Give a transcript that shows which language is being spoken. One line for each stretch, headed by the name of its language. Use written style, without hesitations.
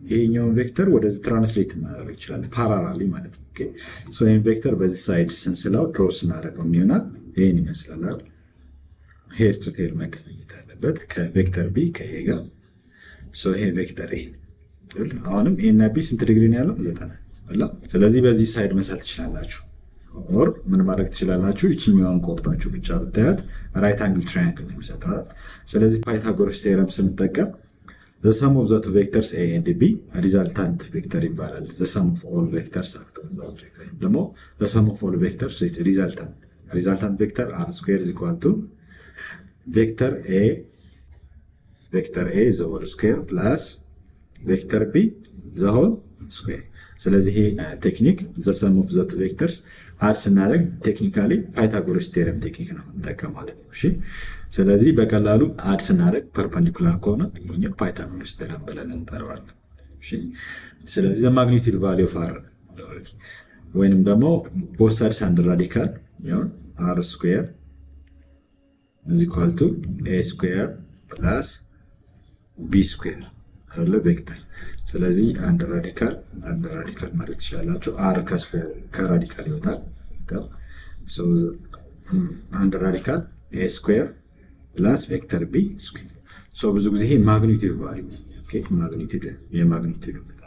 Amharic: ይሄኛውን ቬክተር ወደዚህ ትራንስሌት ማድረግ እንችላለን ፓራላሊ ማለት ነው። ኦኬ ሶ ይሄን ቬክተር በዚህ ሳይድ ስንስለው ድሮስ እናደርገው ይሆናል ይሄን ይመስላል። ሄር ቱ ሄር መገናኘት አለበት ከቬክተር ቢ ከኤ ጋር ሶ ይሄ ቬክተር ኤ አሁንም ኤ እና ቢ ስንት ዲግሪ ነው ያለው? 90 አይደል? ስለዚህ በዚህ ሳይድ መሳል ትችላላችሁ ኦር ምን ማድረግ ትችላላችሁ? እቺኛውን ቆርጣችሁ ብቻ ብታያት ራይት አንግል ትራያንግል ነው የሚሰጠው። ስለዚህ ፓይታጎረስ ቴዎረም ስንጠቀም
English: the sum of the two vectors A and B resultant vector
Amharic: ይባላል።
English: the sum of all vectors after the object ደግሞ the sum of all vectors is resultant vector r square is equal to vector A is the whole square
Amharic: plus vector B the whole square። ስለዚህ ይሄ ቴክኒክ
English: the sum of the two vectors
Amharic: አድ ስናደርግ ቴክኒካሊ ፓይታጎረስ ቴዎረም ቴክኒክ ነው እንጠቀማለን። እሺ ስለዚህ በቀላሉ አድ ስናደርግ ፐርፐንዲኩላር ከሆነ ይሄኛው ፓይታጎረስ ቴዎረም ብለን እንጠራዋለን። እሺ ስለዚህ
English: the magnitude value of r
Amharic: ወይንም ደግሞ both sides and radical ይሁን
English: r square is equal to a square plus b square
Amharic: አለ ቬክተር ስለዚህ አንድ ራዲካል ማለት ይችላልላችሁ r ከራዲካል ይወጣል so አንድ ራዲካል
English: a square plus vector b square
Amharic: so ብዙ ጊዜ ይሄ ማግኒቲዩድ ቫልዩ ኦኬ ማግኒቲዩድ የማግኒቲዩድ